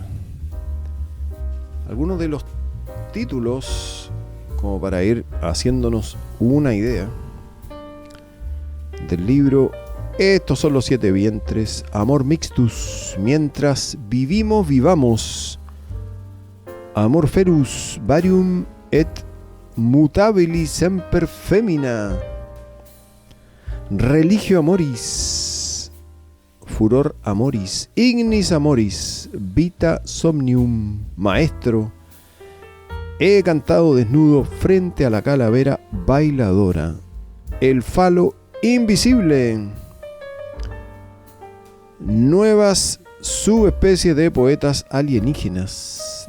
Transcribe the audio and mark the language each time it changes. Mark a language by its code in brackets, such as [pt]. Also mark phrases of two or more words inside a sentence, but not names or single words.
[es] Algunos de los títulos, como para ir haciéndonos una idea del libro. Estos son los 7 vientres. [la] Amor mixtus, [es] mientras vivimos, vivamos. [la] Amor ferus, varium et mutabili semper femina. Religio amoris, furor amoris, ignis amoris, vita somnium. [es] Maestro, he cantado desnudo frente a la calavera bailadora. El falo invisible. Nuevas subespecies de poetas alienígenas.